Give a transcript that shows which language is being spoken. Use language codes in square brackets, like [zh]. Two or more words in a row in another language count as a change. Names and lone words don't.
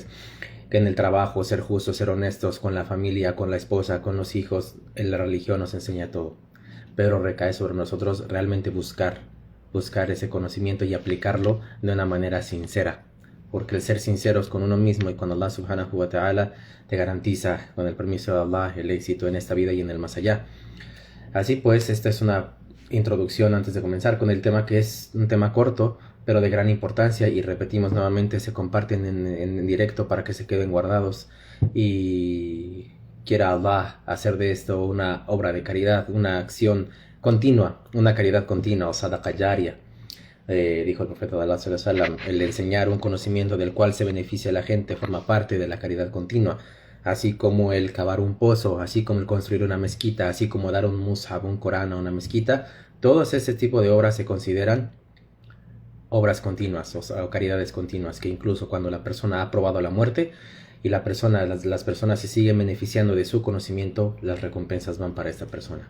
[es] Que en el trabajo, ser justos, ser honestos, con la familia, con la esposa, con los hijos. En la religión nos enseña todo. Pero recae sobre nosotros realmente buscar ese conocimiento y aplicarlo de una manera sincera. Porque el ser sinceros con uno mismo y con Allah [ar] سبحانه وتعالى [es] te garantiza, con el permiso de Allah, el éxito en esta vida y en el más allá. Así pues, esta es una introducción antes de comenzar con el tema, que es un tema corto, pero de gran importancia, y repetimos nuevamente, se comparten en directo para que se queden guardados, y quiera Allah hacer de esto una obra de caridad, una acción continua, una caridad continua, o [ar] صدقة جارية. [es] Dijo el profeta de Allah [ar] صلى الله عليه وسلم: [es] el enseñar un conocimiento del cual se beneficia a la gente forma parte de la caridad continua, así como el cavar un pozo, así como el construir una mezquita, así como dar un mushaf, un Corán a una mezquita. Todos ese tipo de obras se consideran obras continuas o caridades continuas, que incluso cuando la persona ha probado la muerte y las personas se siguen beneficiando de su conocimiento, las recompensas van para esta persona.